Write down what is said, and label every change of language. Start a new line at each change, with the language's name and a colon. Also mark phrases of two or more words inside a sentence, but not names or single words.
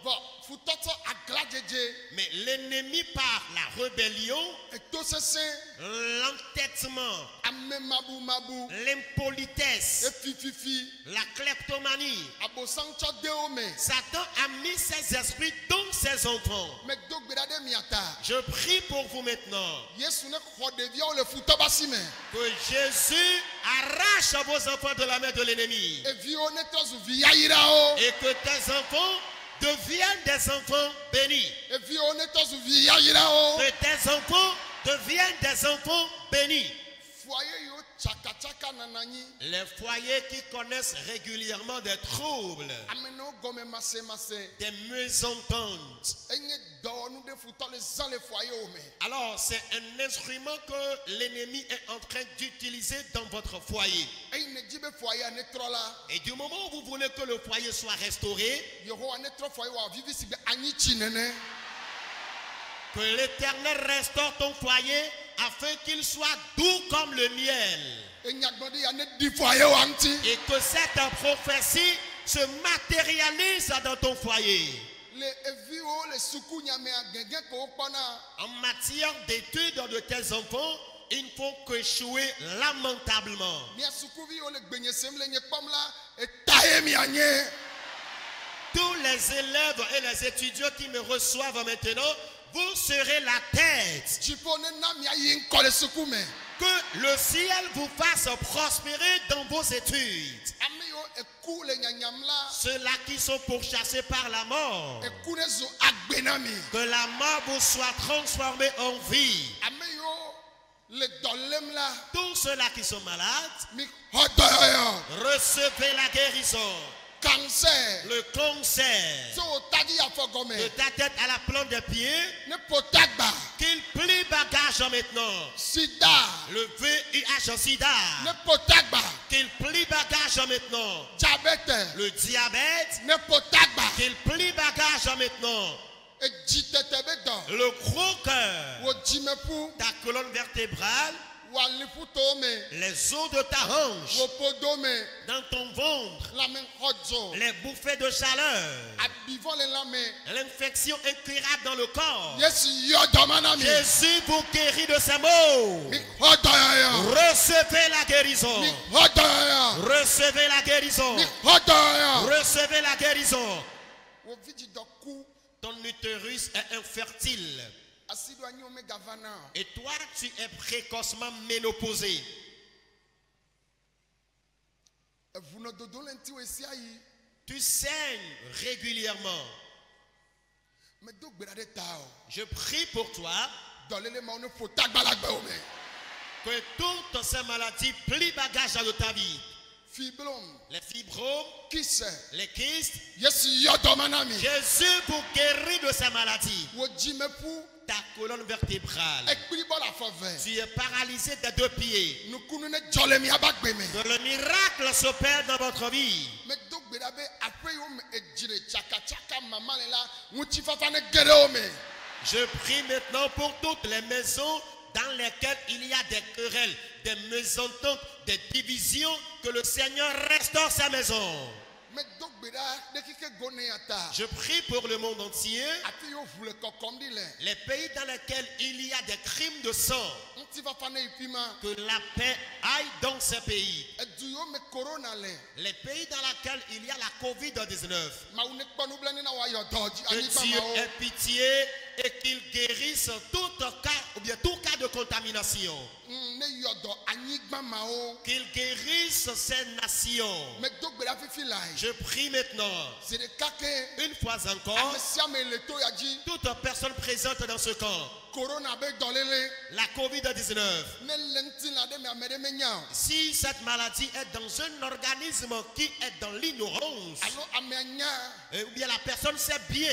French: Mais l'ennemi par la rébellion, l'entêtement, l'impolitesse, la kleptomanie, Satan a mis ses esprits dans ses enfants. Je prie pour vous maintenant que Jésus arrache vos enfants de la main de l'ennemi et que tes enfants deviennent des enfants bénis.
Ewe: evi wo ne tɔzu vi yayirawo.
French: Que tes enfants deviennent des enfants bénis.
Ewe: foyer yo tsakatsaka nananyi.
French: Les foyers qui connaissent régulièrement des troubles,
Ewe: ameno gɔmɛ mase.
French: des mésententes.
Ewe: enye dɔwɔnu de futɔ le zan le foyer wo me.
French: Alors c'est un instrument que l'ennemi est en train d'utiliser dans votre foyer.
Ewe: eyi ne dzi be foyer ne trɔ la.
French: Et du moment où vous voulez que le foyer soit restauré,
Ewe: yehowa ne trɔ foyer wa vivi si be anyi tsi nene.
French: que l'Éternel restaure ton foyer afin qu'il soit doux comme le miel.
Ewe: enyagbɔdi ya ne di foyer wa ŋuti.
French: Et que cette prophétie se matérialise dans ton foyer.
Ewe: le eviwo le suku nyamea gɛgɛ ko kpɔna.
French: En matière d'études de tes enfants, il ne faut qu'échouer lamentablement.
Ewe: mia sukuviwo le gbenyesem le nye kpɔm la eta ye mianye.
French: Tous les élèves et les étudiants qui me reçoivent maintenant, vous serez la tête.
Ewe: dziƒo ne na mia yi ŋkɔ le suku me.
French: Que le ciel vous fasse prospérer dans vos études.
Ewe: ame yiwo eku le nyanyam la.
French: Ceux-là qui sont pourchassés par la mort,
Ewe: eku ne zu agbe na mi.
French: que la mort vous soit transformée en vie.
Ewe: ame yiwo le dɔ lém la.
French: Tous ceux-là qui sont malades,
Ewe: mi xɔ dɔyɔyɔ.
French: recevez la guérison.
Ewe: cancer.
French: Le cancer
Ewe: so o tadi afɔ de gɔmɛ.
French: ta tête à la plante des pieds,
Ewe: ne potagba.
French: qu'il plie bagage maintenant.
Ewe: sida.
French: Le VIH sida,
Ewe: ne potagba.
French: qu'il plie bagage maintenant.
Ewe: diabète.
French: Le diabète,
Ewe: ne potagba.
French: qu'il plie bagage maintenant.
Ewe: edzi tete be dɔ.
French: Le gros cœur,
Ewe: wo dzimeƒu.
French: ta colonne vertébrale,
Ewe: wo aliƒuto me.
French: les os de ta hanche,
Ewe: wo podo me.
French: dans ton ventre,
Ewe: lamexɔdzo.
French: les bouffées de chaleur,
Ewe: abivɔ le lame.
French: l'infection incurable dans le corps.
Ewe: yesu yɔ dɔma na mi.
French: Jésus vous guérit de ces maux.
Ewe: mi xɔ dɔyɔyɔ.
French: Recevez la
Ewe: mi
French: guérison.
Ewe: xɔ dɔyɔyɔ.
French: Recevez la guérison.
Ewe: mi xɔ dɔyɔyɔ.
French: Recevez la guérison.
Ewe: wo vidzi dɔ ku.
French: Ton utérus est infertile.
Ewe: asi do anyi wo me gava na.
French: Et toi, tu es précocement ménopausé.
Ewe: evunododo le ŋuti wo esia yi.
French: Tu saignes régulièrement.
Ewe: medo gbe ɖa ɖe ta o.
French: Je prie pour toi
Ewe: dɔléle mawo ne ƒo tagbalagbe wo me.
French: que toutes ces maladies plient bagage dans ta vie.
Ewe: fiblome.
French: Les fibromes,
Ewe: kise.
French: les kystes.
Ewe: yesu yɔ dɔma na mi.
French: Jésus vous guérit de ces maladies.
Ewe: wo dzimeƒu.
French: Ta colonne vertébrale.
Ewe: ekpli bɔ le afɔ ve.
French: Tu es paralysé des deux pieds.
Ewe: nukunu ne dzɔ le miaba gbe me.
French: Que le miracle s'opère dans votre vie.
Ewe: medo gbe ɖa be aƒe yiwo me edzi le tsakatsaka mama le la ŋutifafa ne ge ɖe wo me.
French: Je prie maintenant pour toutes les maisons dans lesquelles il y a des querelles, des mésententes, des divisions, que le Seigneur restaure sa maison.
Ewe: medo gbe ɖa ɖe kike go ne ya ta.
French: Je prie pour le monde entier,
Ewe: afi yiwo ʋu le kɔkɔm ɖi le.
French: les pays dans lesquels il y a des crimes de sang,
Ewe: ŋutifafa ne yi fi ma.
French: que la paix aille dans ces pays.
Ewe: edu yiwo me corona le.
French: Les pays dans lesquels il y a la COVID-19,
Ewe: mawu ne kpɔ nublanui na woayɔ dɔ dzi
French: que
Ewe: anyigba
French: Dieu
Ewe: mawo.
French: ait pitié et qu'il guérisse tout cas, ou bien tout cas de contamination.
Ewe: ne yɔ dɔ anyigba mawo.
French: Qu'il guérisse ces nations.
Ewe: medo gbe ɖa fifi la yi.
French: Je prie maintenant,
Ewe: zi ɖeka ke.
French: une fois encore,
Ewe: ame sia ame le to ya dzi.
French: toute personne présente dans ce camp,
Ewe: corona be dɔléle.
French: la COVID-19,
Ewe: ne le ŋutilã ɖe me ame ɖe menya o.
French: si cette maladie est dans un organisme qui est dans l'ignorance,
Ewe: alo amea nya.
French: ou bien la personne sait bien